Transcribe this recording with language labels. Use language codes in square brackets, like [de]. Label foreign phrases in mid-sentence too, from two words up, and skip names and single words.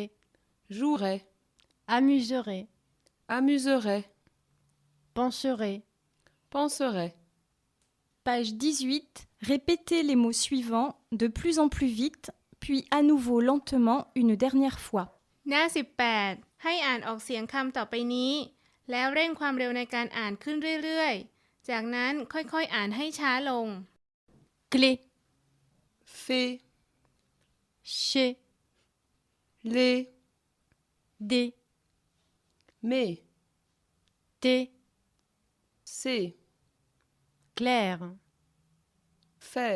[fr] jouerait, amuserai, amuserait, penserai, penserait. Page 18. Répétez les mots suivants de plus en plus vite, puis à nouveau lentement une dernière fois. [th] หน้า 18 ให้อ่านออกเสียงคำต่อไปนี้ แล้วเร่งความเร็วในการอ่านขึ้นเรื่อยๆ จากนั้นค่อยๆ อ่านให้ช้าลง [fr] clé, Fait, chez, les, des, mais, thé, c'est, clair, faire,